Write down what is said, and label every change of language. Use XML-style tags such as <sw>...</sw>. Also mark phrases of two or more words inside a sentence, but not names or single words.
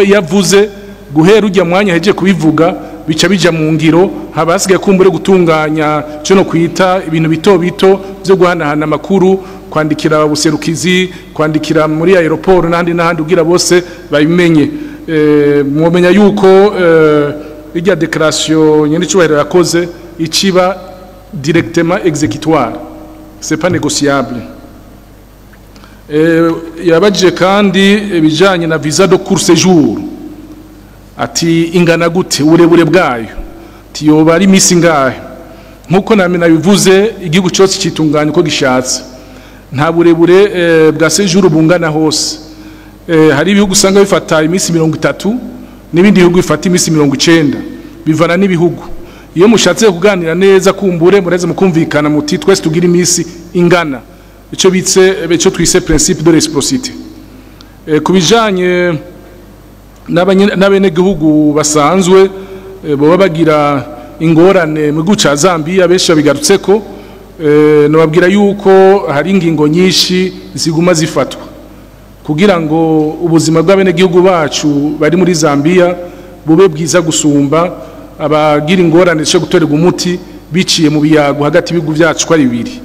<rn>yavuze guhera ujya mwanya heje kubivuga bica bija mu ngiro habasigaye kumbure gutunganya cyo no kwita ibintu bito bito byo guhanahana amakuru kwandikira ubuserukizi kwandikira muri aeroport n'ahandi ugira bose babimenye mwomenya yuko irya déclaration nyene cyubahiro yakoze iciba</rn> <fr>directement exécutoire c'est pas négociable.</fr> <rn>Yabajije kandi bijanye na</rn> <fr>visa de court séjour</fr> <rn>ati ingana gute uburebure bwayo tiyoba ari misi ngahe nkuko namena bivuze igihugu cyose kitunganya uko gishatse nta burebure bwa séjour bungana hose. Hari ibihugu usanga bifata imisi 30 n'ibindi bihugu bifata imisi 90 bivana n'ibihugu. Iyo mushatse kuganira neza kumbure mureze mukumvikana muti twese tugira imisi ingana ico twise</rn> <fr>principe de réciprocité.</fr> <rn>Kubijanye n'abene gihugu basanzwe bo bagira ingorane mu guca Zambiya besha bigarutseko no babwira yuko hari ingingo nyinshi ziguma zifatwa kugira ngo ubuzima bw'abene gihugu bacu bari muri Zambiya bube bwiza gusumba abagira ingorane cyo gutorega umuti biciye mu biyago hagati y'ibihugu byacu kwa bibiri.</rn>